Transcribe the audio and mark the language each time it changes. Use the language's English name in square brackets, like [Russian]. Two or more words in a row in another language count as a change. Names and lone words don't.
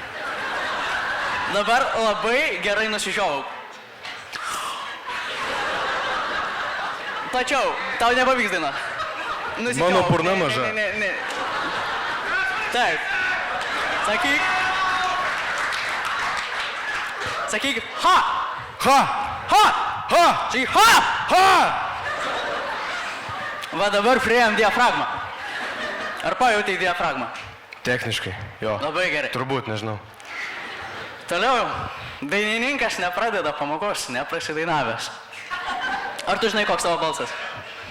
[Lithuanian] Dabar labai gerai nusižiovau. Tačiau, tau nepavyks dainuoti. Mano burna maža. Ne. Taip. Sakyk. Sakyk, ha! Ha! Ha! Ha! Sakyk, ha! Ha! Va dabar priėjom diafragmą. Ar pajautai diafragmą? Techniškai, jo. Labai gerai. Turbūt, nežinau. Toliau, dainininkas nepradeda pamokos, neprasidainavęs. Ar tu žinai, koks tavo balsas?